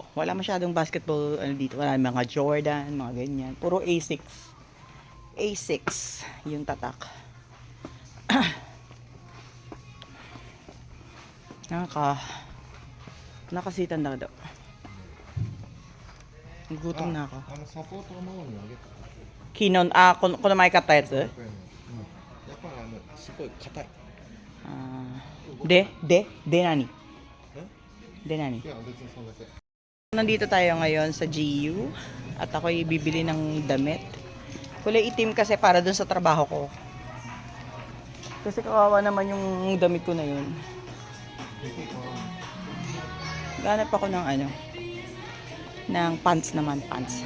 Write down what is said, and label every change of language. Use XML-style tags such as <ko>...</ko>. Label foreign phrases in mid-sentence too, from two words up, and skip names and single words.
<tl>Wala masyadong basketball dito. Wala mga Jordan, mga ganyan. Puro A6. A6 yung tatak. Nakasitan na daw. Gutom na ako.</tl> <ja>サポートのものにあげた。 Kinon,この前買ったやつ？やっぱすごい硬い。で何？で何？いや別にそんだけ。</ja> <tl>Nandito tayo ngayon sa GU at ako'y bibili ng damit. Kulay itim kasi para dun sa trabaho ko. Kasi kawawa naman yung damit ko na yun. Ganap ako ng ng pants naman, pants.</tl>